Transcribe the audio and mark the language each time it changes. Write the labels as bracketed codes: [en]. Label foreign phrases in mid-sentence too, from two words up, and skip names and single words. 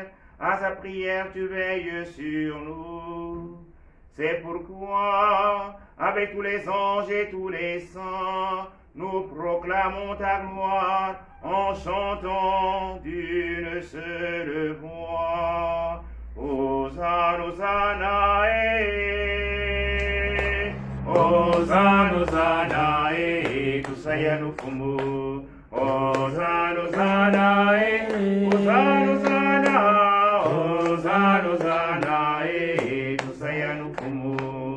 [fr] À sa prière, tu veilles sur nous. C'est pourquoi, avec tous les anges et tous les saints, nous proclamons ta gloire en chantant d'une seule voix. [kg] Hosanna, Hosanna, Hosanna, Hosanna, Tusayanu fumu. Hosanna, Hosanna, Hosanna, Hosanna, Hosanna, Hosanna, Tusayanu fumu.